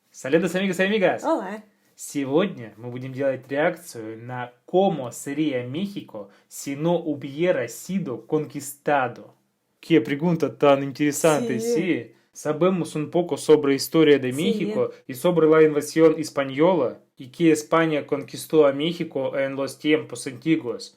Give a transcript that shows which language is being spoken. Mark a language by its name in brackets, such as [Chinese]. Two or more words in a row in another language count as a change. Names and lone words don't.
[Spanish] Saludos amigos y amigas. Hola. [Russian] Сегодня мы будем делать реакцию на [Spanish] cómo sería México si no hubiera sido conquistado. Qué pregunta tan interesante, Sí. sí. Sabemos un poco sobre historia de Sí. México y sobre la invasión española y que España conquistó a México en los tiempos antiguos.